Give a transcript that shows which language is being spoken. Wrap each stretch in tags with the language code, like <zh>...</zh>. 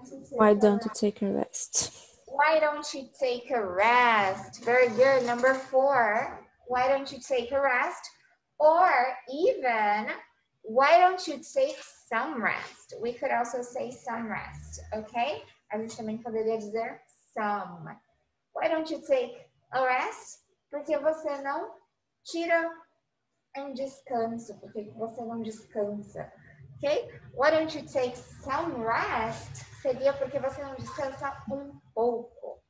<en>Why don't you take a rest? Why don't you take a rest? Very good. Number 4, why don't you take a rest? Or even, why don't you take some rest? We could also say some rest, okay?</en> <pt>A gente também poderia dizer some.</pt> <en>Why don't you take a rest?</en> <pt>Por que você não tira um descanso? Por que você não descansa? Ok?</pt> <en>Why don't you take some rest?</en> <pt>Seria porque você não descansa um pouco.</pt>